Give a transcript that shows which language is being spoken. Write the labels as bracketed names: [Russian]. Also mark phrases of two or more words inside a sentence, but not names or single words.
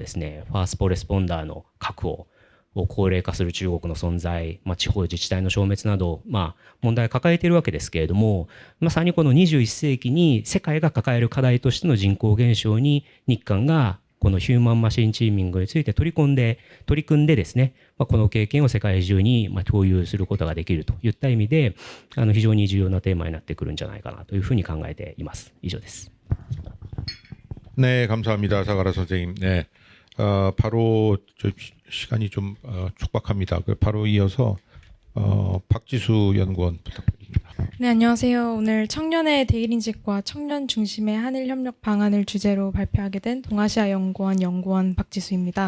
[Japanese] ですね、ファーストレスポンダーの確保、高齢化する中国の存在、地方自治体の消滅など、問題を抱えているわけですけれども、まさにこの21世紀に世界が抱える課題としての人口減少に日韓がこのヒューマンマシンチーミングについて取り組んでですね、この経験を世界中に共有することができるといった意味で、非常に重要なテーマになってくるんじゃないかなというふうに考えています。以上です。 [Korean] 네, 감사합니다. 사가라 선생님. 네. 바로 시간이 좀 촉박합니다. 바로 이어서 박지수 연구원 부탁드립니다. 네, 안녕하세요. 오늘 청년의 대일인식과 청년 중심의 한일협력 방안을 주제로 발표하게 된 동아시아연구원 연구원 박지수입니다.